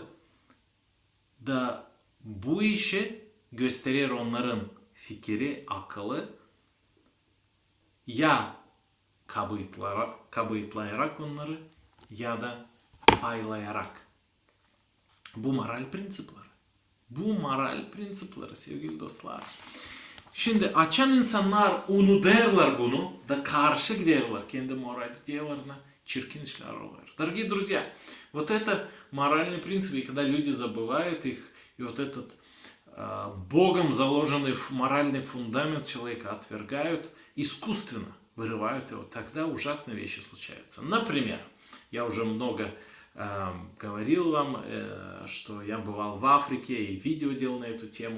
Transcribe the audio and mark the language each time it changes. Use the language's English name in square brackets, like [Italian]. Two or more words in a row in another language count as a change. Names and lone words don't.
[Gagauz] Da bu işi gösterir onların fikri, akıllı ya kabıtlayarak onları ya da paylayarak. Bu moral prensipleri. Bu moral prensipleri sevgili dostlar. Şimdi açan insanlar unuturlar bunu da karşı giderler kendi moral идеяларına, çirkin işler oluyor. [Russian] Дорогие друзья, вот это моральные принципы, и когда люди забывают их, и вот этот Богом заложенный моральный фундамент человека отвергают, искусственно вырывают его, тогда ужасные вещи случаются. Например, я уже много говорил вам, что я бывал в Африке и видео делал на эту тему.